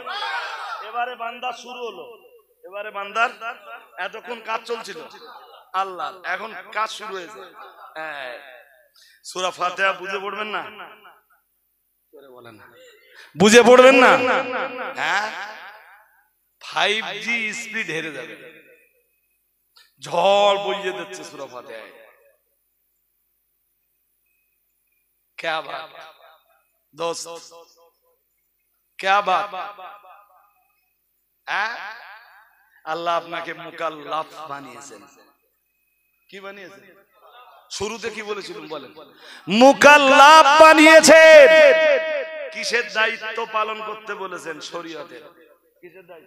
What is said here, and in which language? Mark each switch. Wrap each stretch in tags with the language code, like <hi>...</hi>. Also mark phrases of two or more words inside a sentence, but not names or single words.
<bn>এবারে বান্দা শুরু হলো, এবারে বান্দার এতক্ষণ কাজ চলছিল আল্লাহ, এখন কাজ শুরু হয়েছে। সূরা ফাতিহা বুঝে পড়বেন না? বলেন না, বুঝে পড়বেন না? হ্যাঁ, 5G স্পিড হেরে যাবে, ঝড় বইয়ে দিচ্ছে সূরা ফাতিহায়।</bn> <hi>क्या बात दोस्त, क्या बात।</hi> <bn>আল্লাহ আপনাকে মুকাল্লাফ বানিয়েছেন। কি বানিয়েছেন? শুরুতে কি বলেছিলাম বলেন? মুকাল্লাফ বানিয়েছেন। কিসের দায়িত্ব পালন করতে বলেছেন? শরীয়তের। কিসের দায়িত্ব?</bn>